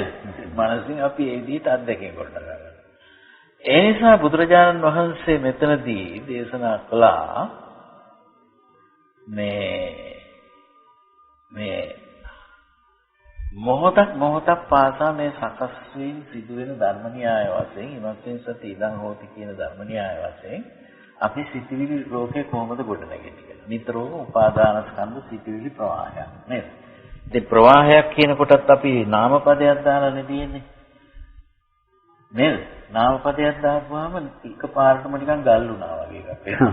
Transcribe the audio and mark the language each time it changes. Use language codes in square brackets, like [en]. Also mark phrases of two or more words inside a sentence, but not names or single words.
[si] මනසින් අපි ඒ විදිහට අත්දැකීම් කොට ගන්නවා. ඒ නිසා බුදුරජාණන් වහන්සේ මෙතනදී දේශනා කළා මේ මොහොතක් පාසා මේ සකස් වීම සිදුවෙන ධර්ම න්‍යාය වශයෙන් [pi] ඉමත්ෙන් සති ඉදං හෝති [si] කියන ධර්ම න්‍යාය වශයෙන් අපි සිතිවිලි ලෝකේ කොහොමද ගොඩනගන්නේ කියලා. නිතරම උපාදාන ස්කන්ධ සිතිවිලි ප්‍රවාහයක් නේද? ඉතින් ප්‍රවාහයක් කියන කොටත් අපි නාමපදයක් දාලා නෙදීන්නේ. නේද? නාමපදයක් දාපුවාම එකපාරටම නිකන් ගල් වුණා වගේ එකක් වෙනවා.